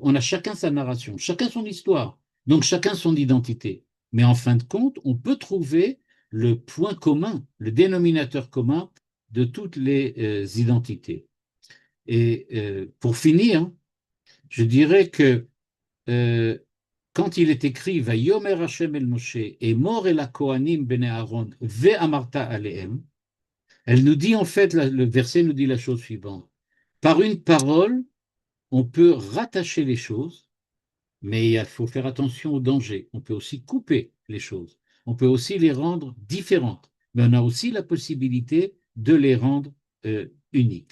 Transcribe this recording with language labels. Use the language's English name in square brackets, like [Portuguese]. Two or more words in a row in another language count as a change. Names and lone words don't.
[French] On a chacun sa narration, chacun son histoire, donc chacun son identité. Mais en fin de compte, on peut trouver le point commun, le dénominateur commun de toutes les identités. Et pour finir, je dirais que euh, quand il est écrit [Hebrew] ויאמר השם אל משה אמור אל הכהנים בני אהרן ואמרת אלהם, [French] elle nous dit en fait, le verset nous dit la chose suivante. Par une parole, on peut rattacher les choses, mais il faut faire attention au danger. On peut aussi couper les choses. On peut aussi les rendre différentes, mais on a aussi la possibilité de les rendre uniques.